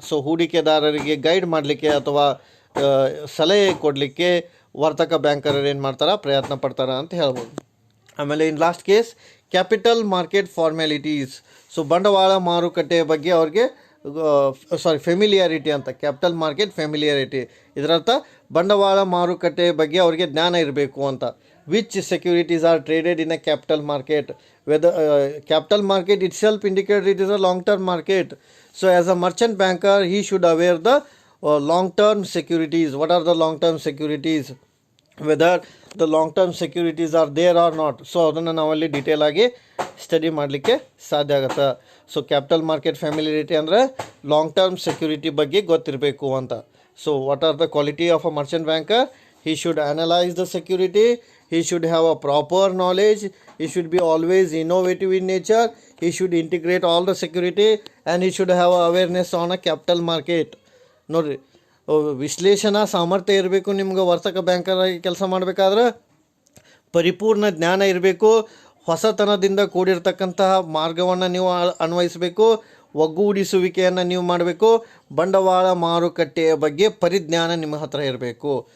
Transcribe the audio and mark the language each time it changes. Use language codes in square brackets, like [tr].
[kn] So ಹೂಡಿಕೆದಾರರಿಗೆ guide ಮಾಡಲಿಕ್ಕೆ ಅಥವಾ ಸಲಹೆ ಕೊಡಲಿಕ್ಕೆ ವರ್ತಕ ಬ್ಯಾಂಕರ್ ಏನು ಮಾಡ್ತಾರೆ, ಪ್ರಯತ್ನ ಪಡ್ತಾರೆ ಅಂತ ಹೇಳ್ಬೋದು. [en] ಆಮೇಲೆ in last case capital market formalities. [kn] So ಬಂಡವಾಳ ಮಾರುಕಟ್ಟೆಯ ಬಗ್ಗೆ ಅವ್ರಿಗೆ ಫೆಮಿಲಿಯಾರಿಟಿ ಅಂತ, ಕ್ಯಾಪಿಟಲ್ ಮಾರ್ಕೆಟ್ ಫೆಮಿಲಿಯಾರಿಟಿ ಇದರರ್ಥ ಬಂಡವಾಳ ಮಾರುಕಟ್ಟೆ ಬಗ್ಗೆ ಅವರಿಗೆ ಜ್ಞಾನ ಇರಬೇಕು ಅಂತ. [en] Which securities are traded in a capital market, whether capital market itself indicates it is a long term market. So as a merchant banker he should aware the long term securities. What are the long term securities, whether the long term securities are there or not. [kn] So ಅದನ್ನು ನಾವಲ್ಲಿ detail ಆಗಿ study ಮಾಡಲಿಕ್ಕೆ ಸಾಧ್ಯ ಆಗುತ್ತೆ. So capital market ಫ್ಯಾಮಿಲಿಯಾರಿಟಿ ಅಂದರೆ long term security ಬಗ್ಗೆ ಗೊತ್ತಿರಬೇಕು ಅಂತ. [en] So what are the quality of a merchant banker? He should analyze the security, he should have a proper knowledge, he should be always innovative in nature, he should integrate all the security, and he should have awareness on a capital market. [kn] ನೋಡಿರಿ, ವಿಶ್ಲೇಷಣಾ ಸಾಮರ್ಥ್ಯ ಇರಬೇಕು ನಿಮ್ಗೆ. ವರ್ತಕ banker ಆಗಿ ಕೆಲಸ ಮಾಡಬೇಕಾದ್ರೆ ಪರಿಪೂರ್ಣ ಜ್ಞಾನ ಇರಬೇಕು. ಹೊಸತನದಿಂದ ಕೂಡಿರ್ತಕ್ಕಂತಹ ಮಾರ್ಗವನ್ನು ನೀವು ಅನ್ವಯಿಸಬೇಕು. ಒಗ್ಗೂಡಿಸುವಿಕೆಯನ್ನು ನೀವು ಮಾಡಬೇಕು. ಬಂಡವಾಳ ಮಾರುಕಟ್ಟೆಯ ಬಗ್ಗೆ ಪರಿಜ್ಞಾನ ನಿಮ್ಮ ಹತ್ರ ಇರಬೇಕು.